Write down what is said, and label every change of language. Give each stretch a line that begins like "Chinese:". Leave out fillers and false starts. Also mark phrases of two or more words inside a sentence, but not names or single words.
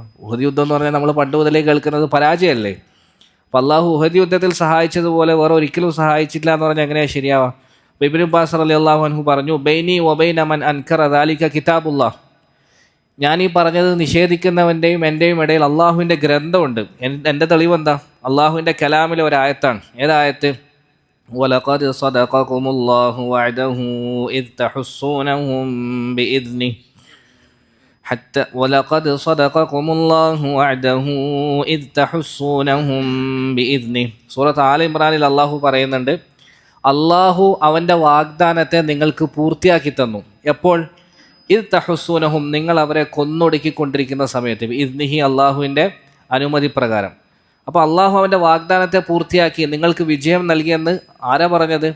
Malayalam: ഉഹദ് യുദ്ധം എന്ന് പറഞ്ഞാൽ നമ്മൾ പണ്ട് മുതലേ കേൾക്കുന്നത് പരാജയമല്ലേ. അപ്പോൾ അള്ളാഹു ഉഹദ് യുദ്ധത്തിൽ സഹായിച്ചതുപോലെ വേറെ ഒരിക്കലും സഹായിച്ചില്ല എന്ന് പറഞ്ഞാൽ എങ്ങനെയാണ് ശരിയാവാം? അപ്പോൾ ഇബ്നു അബ്ബാസ്
Arabic: رضي الله عنه
Malayalam: പറഞ്ഞു,
Arabic: بيني وبين من أنكر ذلك كتاب الله.
Malayalam: ഞാൻ ഈ പറഞ്ഞത് നിഷേധിക്കുന്നവൻ്റെയും എൻ്റെയും ഇടയിൽ അള്ളാഹുവിൻ്റെ ഗ്രന്ഥമുണ്ട്. എൻ്റെ തെളിവെന്താ? അള്ളാഹുവിൻ്റെ കലാമിലെ ഒരായത്താണ്. ഏതായത്ത്?
Arabic: وَلَقَدْ صَدَقَكُمُ اللَّهُ وَعْدَهُ إِذْ تَحُسُّونَهُم بِإِذْنِهِ حتى ولقد صدقكم الله وعده إذ تحسونهم بإذنه.
Malayalam: സൂറത്ത് ആല ഇമ്രാനിൽ അള്ളാഹു പറയുന്നുണ്ട്, അള്ളാഹു അവൻ്റെ വാഗ്ദാനത്തെ നിങ്ങൾക്ക് പൂർത്തിയാക്കി തന്നു. എപ്പോൾ?
Arabic: إذ تحسونهم,
Malayalam: നിങ്ങൾ അവരെ കൊന്നൊടുക്കിക്കൊണ്ടിരിക്കുന്ന സമയത്ത്. ഇദ്നിഹി, അള്ളാഹുവിൻ്റെ അനുമതി പ്രകാരം. അപ്പോൾ അള്ളാഹു അവൻ്റെ വാഗ്ദാനത്തെ പൂർത്തിയാക്കി നിങ്ങൾക്ക് വിജയം നൽകിയെന്ന് ആരാ പറഞ്ഞത്?